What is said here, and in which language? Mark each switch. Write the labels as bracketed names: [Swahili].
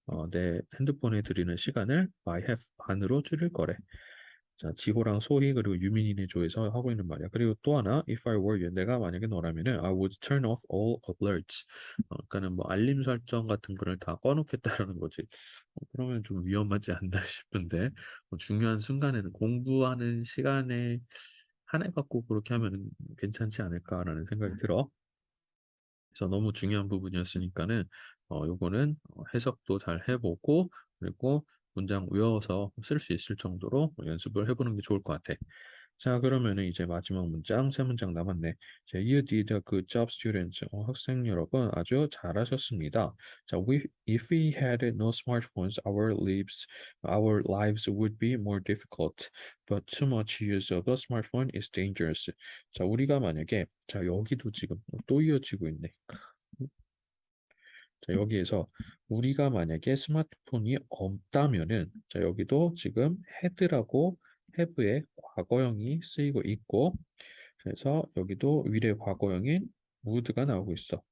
[Korean] 내 핸드폰에 들이는 시간을 [English] by half [Korean] 반으로 줄일 거래. 자, 지호랑 소희 그리고 유민이네 조에서 하고 있는 말이야. 그리고 또 하나, [English] if I were you, [Korean] 내가 만약에 너라면은 [English] I would turn off all alerts. [Korean] 그러니까는 뭐 알림 설정 같은 거를 다 꺼놓겠다라는 거지. 그러면 좀 위험하지 않나 싶은데 중요한 순간에는 공부하는 시간에 한해 갖고 그렇게 하면 괜찮지 않을까라는 생각이 들어. 그래서 너무 중요한 부분이었으니까는 요거는 해석도 잘 해보고 그리고 문장 외워서 쓸 수 있을 정도로 연습을 해보는 게 좋을 것 같아. 자, 그러면은 이제 마지막 문장, 세 문장 남았네. [English] 자, you did a good job, students. [Korean] 학생 여러분 아주 잘하셨습니다. [English] 자, if we had no smartphones, our lives would be more difficult. But too much use of a smartphone is dangerous. [Korean] 자, 우리가 만약에 자, 여기도 지금 또 이어지고 있네. 자, 여기에서 우리가 만약에 스마트폰이 없다면은 자, 여기도 지금 had라고 have의 과거형이 쓰이고 있고 그래서 여기도 will의 과거형인 would가 나오고 있어.